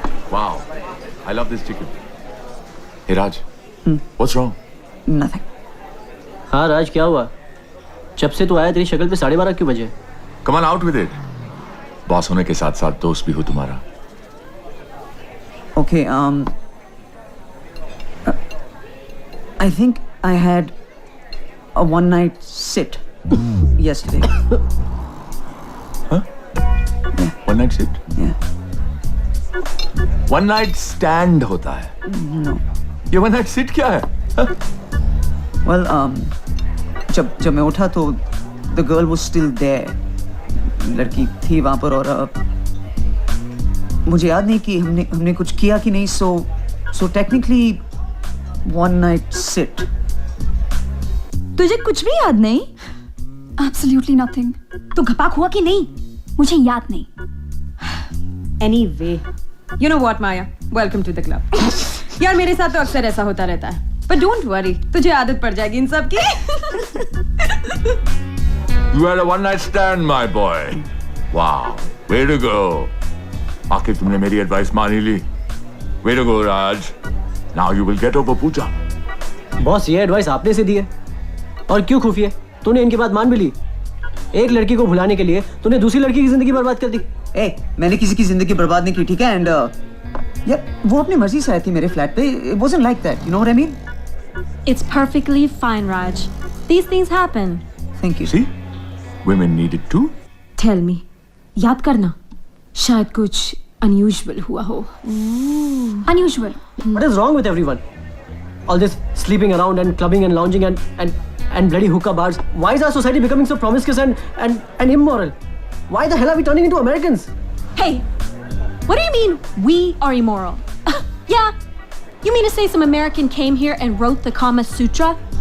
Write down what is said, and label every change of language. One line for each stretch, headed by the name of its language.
English: Wow, I love this chicken. Hey Raj, what's wrong? Nothing.
Hindi: हाँ राज, क्या हुआ? जब से तू आया तेरी शक्ल पे 12:30 क्यों बजे?
English: Come on out with it.
Hindi: Boss होने के साथ साथ दोस्त भी हो तुम्हारा।
English: Okay, I think I had a one-night sit yesterday. One night sit? Yeah. One night stand
Hindi: होता है।
English: No.
Hindi: ये
English: one night sit
Hindi: क्या है?
English: Well,
Hindi: जब मैं उठा तो
English: the girl was still there.
Hindi: लड़की थी वहां पर, और मुझे याद नहीं कि हमने कुछ किया कि नहीं,
English: so technically one night sit.
Hindi: तुझे कुछ भी याद नहीं?
English: Absolutely nothing.
Hindi: तू घपाक हुआ कि नहीं? मुझे याद नहीं।
English: Anyway, you know what, Maya? Welcome to the club.
Hindi: यार मेरे साथ तो अक्सर ऐसा होता रहता है,
English: but don't worry,
Hindi: तुझे आदत पड़ जाएगी इन सब की।
English: You had a one night stand, my boy. Wow, way to go.
Hindi: आखिर तुमने मेरी एडवाइस मान ही ली।
English: Way to go, Raj. Now you will get over Pooja.
Hindi: Boss, ये एडवाइस आपने से दी है, और क्यों खुफिया? तूने इनकी बात मान भी ली। एक लड़की को भुलाने के लिए तूने दूसरी लड़की की जिंदगी बर्बाद कर दी। मैंने किसी की जिंदगी बर्बाद नहीं की, ठीक है? एंड यार वो अपनी मर्जी से आई थी मेरे फ्लैट पे।
English: It wasn't like that, you know what I mean? It's perfectly fine, Raj. These things happen. Thank you. See, women need it too. Tell me,
Hindi: याद करना, शायद कुछ unusual हुआ हो.
English: Unusual. What is wrong with everyone? All this sleeping around and clubbing and lounging and bloody hookah bars. Why is our society becoming so promiscuous and immoral? Why the hell are we turning into Americans? Hey, what do you mean we are immoral? Yeah, you mean to say some American came here and wrote the Kama Sutra?